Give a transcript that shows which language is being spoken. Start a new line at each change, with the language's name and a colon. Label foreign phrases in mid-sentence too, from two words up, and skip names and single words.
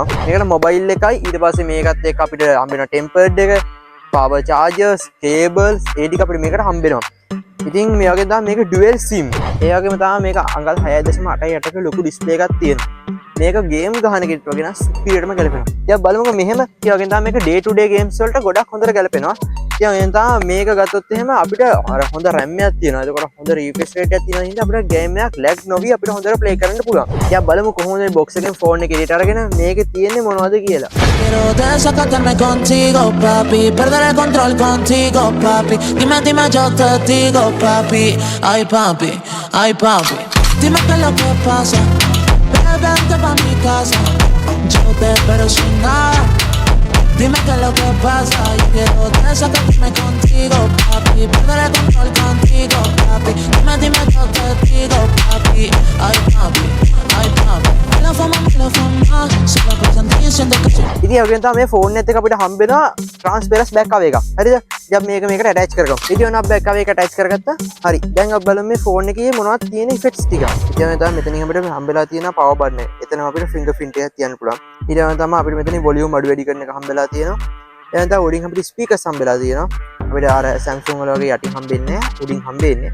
Sinhala: මේකට mobile එකයි ඊට පස්සේ මේකත් එක්ක අපිට හම්බෙන tempered එක
English: power chargers,
Sinhala: cables ඒ ටික අපිට මේකට හම්බෙනවා. ඉතින් මේ වගේ තමයි මේක
English: dual sim.
Sinhala: ඒ වගේම තමයි මේක අඟල් 6.8ක ලොකු ඩිස්ප්ලේ එකක් තියෙනවා. මේක ගේම් ගහන කෙනෙක් වගේ නම් සුපිරියටම ගැලපෙනවා. ඉතින් බලමුකෝ මෙහෙම ඒ වගේම තමයි මේක
English: day to day games
Sinhala: වලට ගොඩක් හොඳට ගැලපෙනවා. ඉතින් එතන තමයි මේක ගත්තොත් එහෙම අපිට අර හොඳ RAM එකක් තියෙනවා. ඒකට හොඳ
English: refresh rate
Sinhala: එකක් තියෙනවා. හින්දා අපිට ගේම් එකක් lag නොවි අපිට හොඳට play කරන්න පුළුවන්. ඉතින් බලමු කොහොමද මේ box එකෙන් phone එක එළියට අරගෙන මේකේ තියෙන්නේ මොනවද කියලා.
Spanish: Quiero desacatarme contigo, papi. Perder el control contigo, papi. Dime, dime, yo te digo, papi. Ay, papi, ay, papi. Dime qué es lo que pasa. Vente pa' mi casa. Yo te espero sin nada. Dime qué es lo que pasa. Yo quiero desacatarme contigo, papi. Perder el control contigo, papi. Dime, dime, yo te digo, papi. Ay, papi, ay, papi. Me la fama. Solo pienso en ti, siento que soy.
Sinhala: ඉතින් ඒ වගේම තමයි මේ ෆෝන් එකත් එක්ක අපිට හම්බෙනවා
English: transparent back cover
Sinhala: එකක්. හරිද? දැන් මේකට attach කරගමු. ඉතින් ඔන්න
English: back cover
Sinhala: එක attach කරගත්තා. හරි. දැන් අපි බලමු මේ ෆෝන් එකේ මොනවද තියෙන effects ටික. ඉතින් තමයි මෙතනින් අපිට හම්බෙලා තියෙන
English: power button
Sinhala: එක. එතන අපිට fingerprint එකක් තියන්න පුළුවන්. ඊළඟට තමයි අපිට මෙතනින් volume අඩු වැඩි කරන එක හම්බෙලා තියෙනවා. ඊළඟට තමයි උඩින් අපිට speakers හම්බෙලා තියෙනවා. අපිට අර Samsung වල වගේ යටින් හම්බෙන්නේ නැහැ. උඩින් හම්බෙන්නේ.